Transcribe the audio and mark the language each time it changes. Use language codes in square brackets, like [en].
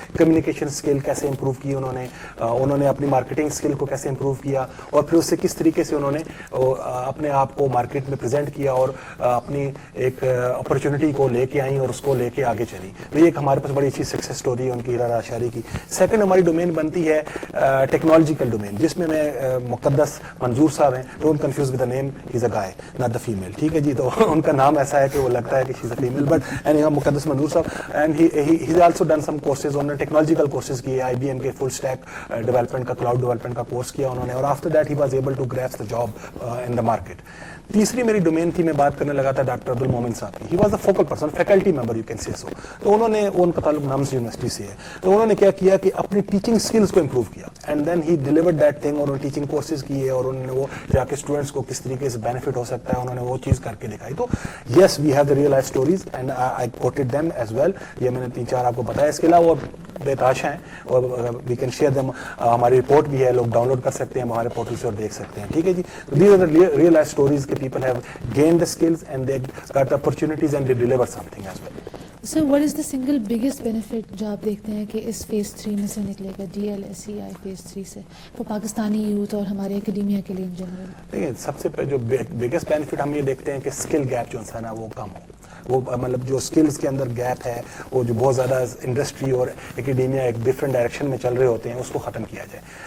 [ur] Communication skill کیسے improve کی انہوں نے اپنی مارکیٹنگ اسکل کو کیسے امپروو کیا, اور پھر اس سے کس طریقے سے انہوں نے اپنے آپ کو مارکیٹ میں پریزنٹ کیا اور اپنی ایک اپرچونیٹی کو لے کے آئیں اور اس کو لے کے آگے چلی. تو یہ ایک ہمارے پاس بڑی اچھی سکسیس اسٹوری ہے ان کی, ہیرا لاشاری کی. سیکنڈ ہماری ڈومین بنتی ہے ٹیکنالوجیکل ڈومین, جس میں مقدس منظور صاحب ہیں. [en] don't confuse with the name, he is a guy not the female, [ur] ٹھیک ہے جی. تو ان کا نام ایسا ہے کہ [en] وہ لگتا ہے کہ she is a female, but anyhow Muqaddas Manzoor صاحب, and he has also done some courses. [ur] انہوں نے ٹیکنالوجیکل کورسز کیے, IBM کے فل اسٹیک ڈیولپمنٹ کا, کلاؤڈ ڈیولپمنٹ کا کورس کیا انہوں نے, اور [en] After that he was able to grab the job in the market. [ur] تیسری میری ڈومین تھی, میں بات کرنے لگا تھا ڈاکٹر عبد المومن صاحب کی. [en] He was the focal person, faculty member you can say so. [ur] تو انہوں نے, ان کا تعلق نامس یونیورسٹی سے ہے, تو انہوں نے کیا کیا کہ اپنی ٹیچنگ اسکلس کو امپروو کیا, [en] And then he delivered that thing. [ur] اور ٹیچنگ کورسز کیے, اور انہوں نے وہ جا کے اسٹوڈنٹس کو کس طریقے سے بینیفٹ ہو سکتا ہے انہوں نے وہ چیز کر کے دکھائی. [en] تو yes we have the real life stories and I quoted them as well. [ur] یہ میں نے 3-4 آپ کو بتایا. اس کے علاوہ بے تحاشا ہیں, اور [en] We can share them. [ur] ہماری رپورٹ بھی ہے, لوگ ڈاؤن لوڈ کر سکتے ہیں ہمارے پورٹل سے اور دیکھ سکتے ہیں, ٹھیک ہے جی. These are the real life stories کہ people have [en] gained the skills and they got the opportunities and they deliver something as well. So what is the single biggest benefit [ur] جو آپ دیکھتے ہیں کہ اس فیز 3 میں سے نکلے گا, DLSEI فیز 3 سے, وہ پاکستانی یوتھ اور ہمارے اکیڈیمیا کے لیے ان جنرل؟ دیکھیں, سب سے جو بگیسٹ بینیفٹ ہم یہ دیکھتے ہیں کہ اسکل گیپ جو ہے نا وہ کم ہو. وہ مطلب جو اسکلس کے اندر گیپ ہے, وہ جو بہت زیادہ انڈسٹری اور اکیڈیمیا ایک ڈفرینٹ ڈائریکشن میں چل رہے ہوتے ہیں, اس کو ختم کیا جائے.